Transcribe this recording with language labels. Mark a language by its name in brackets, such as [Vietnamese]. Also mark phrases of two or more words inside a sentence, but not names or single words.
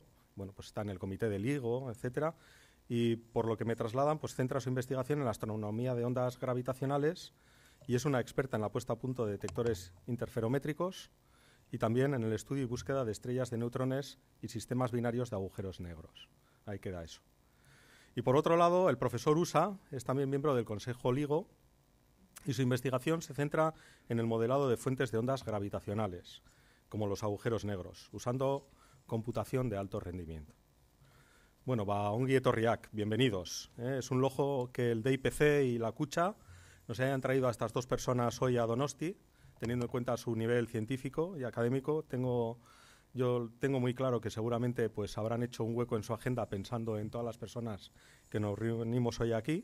[Spanish] Bueno, pues está en el comité de LIGO, etcétera. Y por lo que me trasladan, pues centra su investigación en la astronomía de ondas gravitacionales y es una experta en la puesta a punto de detectores interferométricos y también en el estudio y búsqueda de estrellas de neutrones y sistemas binarios de agujeros negros. Ahí queda eso. Y por otro lado, el profesor Usa es también miembro del Consejo LIGO y su investigación se centra en el modelado de fuentes de ondas gravitacionales, como los agujeros negros, usando computación de alto rendimiento. [Basque] Bueno, ongi etorriak, [Spanish] bienvenidos. Es un lujo que el DIPC y la Kutxa nos hayan traído a estas dos personas hoy a Donosti, teniendo en cuenta su nivel científico y académico. Yo tengo muy claro que seguramente pues habrán hecho un hueco en su agenda pensando en todas las personas que nos reunimos hoy aquí.